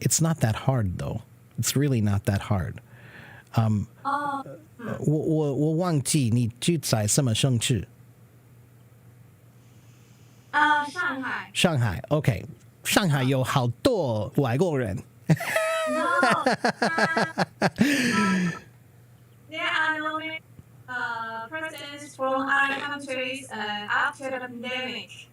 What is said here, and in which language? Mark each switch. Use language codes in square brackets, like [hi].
[en] It's not that hard, though. It's really not that hard. [zh] 我忘记你住在什么城市？上海。上海 OK， 上海有好多外国人。 [en] No. There are no persons from other countries after the pandemic.